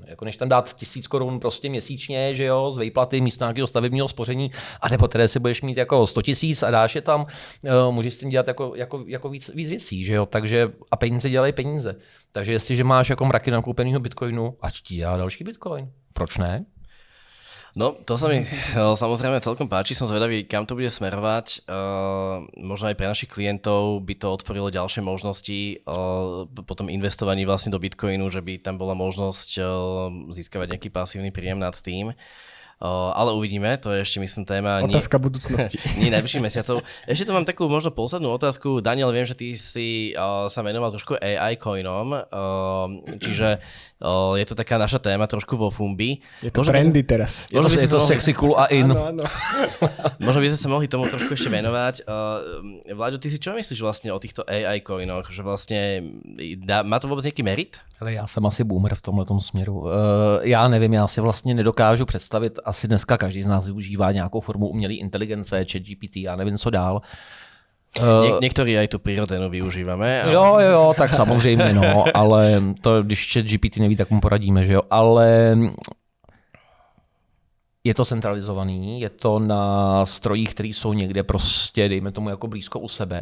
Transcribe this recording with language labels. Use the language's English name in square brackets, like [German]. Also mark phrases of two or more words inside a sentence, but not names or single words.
[Czech] Jako než tam dát 1000 korun prostě měsíčně, že jo, z výplaty místo nějakého stavebního spoření, a nebo tedy si budeš mít jako 100 000 a dáš je tam, můžeš s tím dělat jako víc věcí, že jo, takže a peníze dělají peníze. Takže jestliže máš jako mraky nakoupeného Bitcoinu, ať ti dělá další Bitcoin. Proč ne? No, [Slovak] to sa mi samozrejme celkom páči, som zvedavý, kam to bude smerovať. Možno aj pre našich klientov by to otvorilo ďalšie možnosti po tom investovaní vlastne do Bitcoinu, že by tam bola možnosť získavať nejaký pasívny príjem nad tým. Ale uvidíme, to je ešte myslím téma otázka budúcnosti. Nie najbližších mesiacov. Ešte tu mám takú možno poslednú otázku. Daniel, viem, že ty si sa venoval trošku AI coinom, čiže je to taká naša téma trošku vo Fumbi. Je to trendy teraz. Je to sexy, cool a in. Áno. Možno by sme sa mohli tomu trošku ešte venovať. Vláďo, ty si čo myslíš vlastne o týchto AI coinoch? Že vlastne má to vôbec nejaký merit? [Czech] Ale já jsem asi boomer v tomhletom směru. Já nevím, já si vlastně nedokážu představit, asi dneska každý z nás využívá nějakou formu umělé inteligence, ChatGPT, já nevím, co dál. [Slovak] Niektorí aj tu prírodzenú využívame. Ale... [Czech] Jo, tak samozřejmě, no, ale to, když ChatGPT neví, tak mu poradíme, že jo, ale je to centralizovaný, je to na strojích, které jsou někde prostě, dejme tomu, jako blízko u sebe.